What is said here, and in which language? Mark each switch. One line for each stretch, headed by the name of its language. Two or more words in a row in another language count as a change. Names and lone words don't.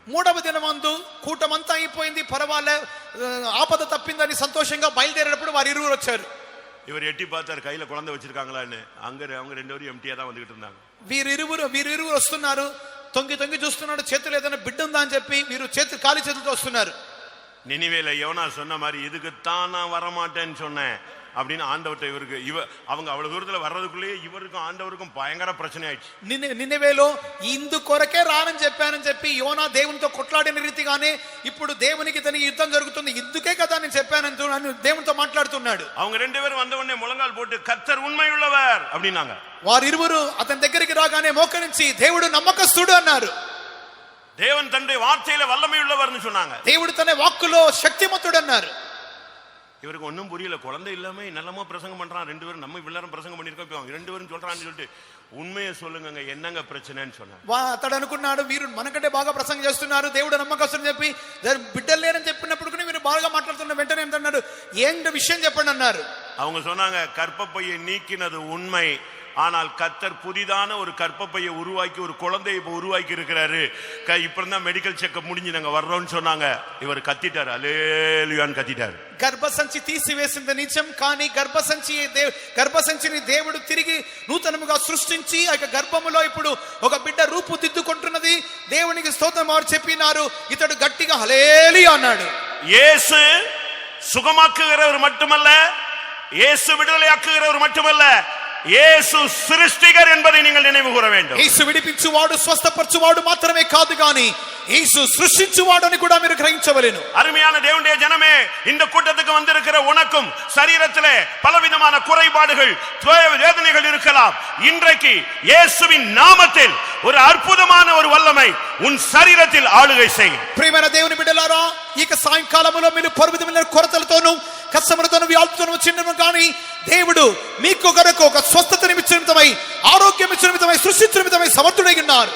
Telugu: మూడవ దినం మందు కూటం అంతా అయిపోయింది, పర్వాలే, ఆపద తప్పిందని సంతోషంగా బయలుదేరేటప్పుడు వారు ఇరువురు వచ్చారు.
Tamil: இவர் எட்டி பார்த்தார், கையில குழந்தை வச்சிருக்காங்களான்னு. அவங்க 2 பேரும் எம்டியா தான் வந்துகிட்டு இருந்தாங்க.
Telugu: వీరిరువురు వస్తున్నారు, తొంగి చూస్తున్నాడు, చేతులు ఏదైనా బిడ్డ ఉందా అని చెప్పి వీరు ఖాళీ చేతులతో వస్తున్నారు.
Tamil: நினிவேல யோனா சொன்ன மாதிரி, இதுக்குத்தான் நான் வரமாட்டேன்னு சொன்னேன் அப்படின்னு ஆண்டவர்கிட்ட இவருக்கு அவங்க அவ்வளவு தூரத்துல வர்றதுக்குள்ளேயே இவருக்கும் ஆண்டவருக்கும் பயங்கர பிரச்சனை ஆயிடுச்சு.
Telugu: నినెవేలో ఇందు కొరకే రానని చెప్పానని చెప్పి యోనా దేవునితో కొట్లాడిన రీతిగానే ఇప్పుడు దేవునికి తన యుద్ధం జరుగుతుంది, ఇందుకే కదా నేను చెప్పానని దేవునితో మాట్లాడుతున్నాడు.
Tamil: அவங்க ரெண்டு பேரும் வந்த உடனே முழங்கால் போட்டு கர்த்தர் உண்மையுள்ளவர் அப்படின்னாங்க.
Telugu: వారిరువురు అతని దగ్గరికి రాగానే మోకరించి దేవుడు నమ్మకస్తుడు అన్నారు.
Tamil: தேவன் தன்னுடைய வார்த்தையில வல்லமை உள்ளவர்னு சொன்னாங்க.
Telugu: దేవుడు తన వాక్కులో శక్తిమంతుడు అన్నారు.
Tamil: இவருக்கு ஒன்னும் புரியல. குழந்தை இல்லாம நல்லமா பிரசங்கம் பண்றான், ரெண்டு பேரும் நம்ம இவ்வளவு பிரசங்கம் பண்ணிருக்கோம், இப்போ ரெண்டு பேரும் சொல்றான்னு சொல்லிட்டு உண்மையை சொல்லுங்க என்னங்க பிரச்சனைன்னு சொன்னாங்க.
Telugu: అతడు అనుకున్నాడు వీరు మనకంటే బాగా ప్రసంగం చేస్తున్నారు, దేవుడు నమ్మకస్తుని చెప్పి బిడ్డలు లేరని చెప్పినప్పుడు వీరు బాగా మాట్లాడుతున్న వెంటనే ఏంటన్నాడు, ఏంటి విషయం చెప్పండి అన్నారు.
Tamil: அவங்க சொன்னாங்க கர்ப்பப்பையை நீக்கினது உண்மை, ஆனால் கர்த்தர் புதிதான ஒரு கர்ப்பப்பையை உருவாக்கி ஒரு குழந்தையை இப்ப உருவாக்கி இருக்கிறாரு, இப்பதான் மெடிக்கல் செக்அப் முடிஞ்சு நாங்க வர்றோம்னு சொன்னாங்க. இவர் கத்திட்டாரு, அல்லேலூயான்னு கத்திட்டாரு.
Telugu: గర్భసంచి తీసివేసింది నిజం, కానీ గర్భసంచిని దేవుడు తిరిగి నూతనముగా సృష్టించి ఆ గర్భములో ఇప్పుడు ఒక బిడ్డ రూపుదిద్దుకుంటున్నది. దేవునికి స్తోత్రం వారు చెప్పినారు. ఇతడు గట్టిగా హల్లెలూయా అన్నాడు.
Tamil: இயேசு சுகமாக்குகிறவர் மட்டுமல்ல, இயேசு விடுதலையாக்குகிறவர் மட்டுமல்ல, இயேசு சிருஷ்டிகர் என்பதை நீங்கள் நினைவு கூற வேண்டும்.
Telugu: యేసు విడిపించువాడు స్వస్థపరచువాడు మాత్రమే కాదు గాని యేసు సృష్టించువాడు అని కూడా మీరు గ్రహించవలెను.
Tamil: அருமையான தேவனுடைய ஜனமே, இந்த கூட்டத்துக்கு வந்திருக்கிற உனக்கும் சரீரத்திலே பலவிதமான குறைபாடுகள் வேதனைகள் இருக்கலாம். இன்றைக்கு இயேசுவின் நாமத்தில் ஒரு அற்புதமான ஒரு வல்லமை உன் சரீரத்தில் ஆளுகை செய்யும்.
Telugu: ప్రియమైన దేవుని బిడ్డలారా, ఈ సాయంకాలములో మీరు పర్వతముల కొరతలతోను కష్టములతోను వ్యాధులతోను వచ్చినము కానీ దేవుడు మీకు కొరకు ఒక స్వస్థత నిమిత్తమై ఆరోగ్యం నిమిత్తమై సృష్టించు నిమిత్తమై సమర్థుడై ఉన్నారు.